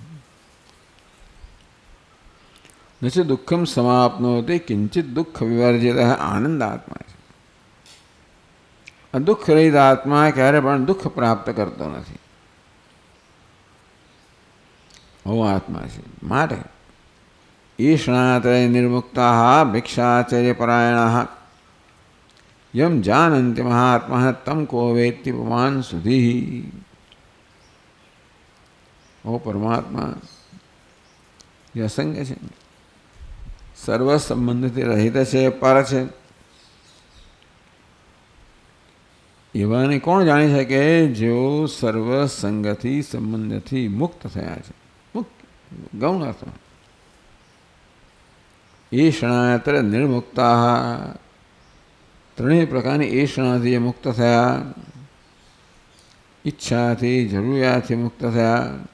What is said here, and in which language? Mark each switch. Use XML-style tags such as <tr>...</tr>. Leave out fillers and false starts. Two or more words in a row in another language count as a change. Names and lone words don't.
<sa>नचे दुःखम समाप्नोति किंचित दुःख विवर्जित</sa> <gu>આનંદાત્મા છે. દુઃખ રહિત આત્મા ક્યારે પણ દુઃખ પ્રાપ્ત કરતો નથી. આવો આત્મા છે.</gu> <sa>માટે ईषणात्रय निर्मुक्ताः भिक्षाचर्यपरायणाः यम जानन्ति महात्मा तम को वेत्ति पुमान् सुधीः।</sa> <gu>ઓ પરમાત્મા યે અસંગ છે, સર્વ સંબંધથી રહિત છે, પર છે. એવાને કોણ જાણી શકે જેઓ સર્વ સંગથી સંબંધથી મુક્ત થયા છે. મુક્ત ગૌણ અર્થમાં.</gu> <sa>ईषणात्र निर्मुक्ता,</sa> <gu>ત્રણેય પ્રકારની ઈષણાથી મુક્ત થયા, ઈચ્છાથી જરૂરિયાતથી મુક્ત થયા.</gu>